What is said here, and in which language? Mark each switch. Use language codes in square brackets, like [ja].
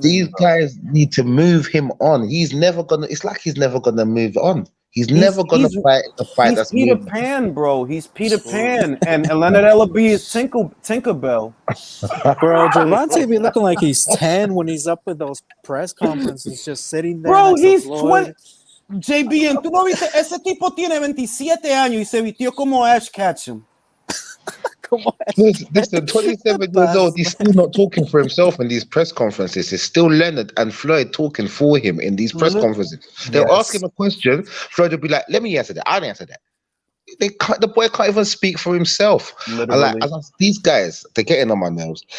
[en] These guys need to move him on. He's never gonna. It's like he's never gonna move on. He's never gonna fight the fight. That's Peter Pan, bro. He's Peter Pan, and Leonard Ellaby is Tinkerbell. Bro, Gervonta be looking like he's 10 when he's up with those press conferences, just sitting there. Bro, he's 20. [es] JB, tú no viste, ese tipo tiene 27 años y se vistió como Ash Ketchum. [en] Listen, 27 years old, he's still not talking for himself in these press conferences. It's still Leonard and Floyd talking for him in these press conferences. They'll ask him a question, Floyd will be like, let me answer that. I'll answer that. The boy can't even speak for himself. These guys, they're getting on my nerves.